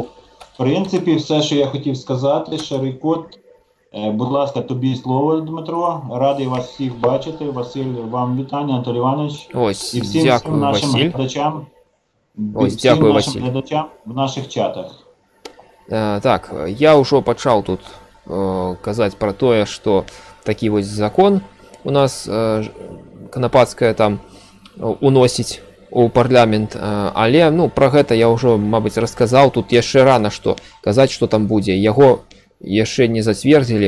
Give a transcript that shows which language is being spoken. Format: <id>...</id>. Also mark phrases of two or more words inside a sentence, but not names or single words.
<uk>В принципі, все, що я хотів сказати, Шерикот, будь ласка, тобі слово, Дмитро. Радий вас всіх бачити. Василь, вам вітання, Анатолій Іванович. Ось, І всім дякую, нашим Василь. глядачам. Ось, всім дякую, нашим Василь. глядачам в наших чатах.</uk> <be>Так, я ўжо пачаў тут казаць пра тое, што такі вось закон у нас канапацкая там уносіць у парламент, але ну пра гэта я ўжо, мабыць, расказаў. Тут яшчэ рана што казаць, што там будзе, яго яшчэ не зацвердзілі.</be>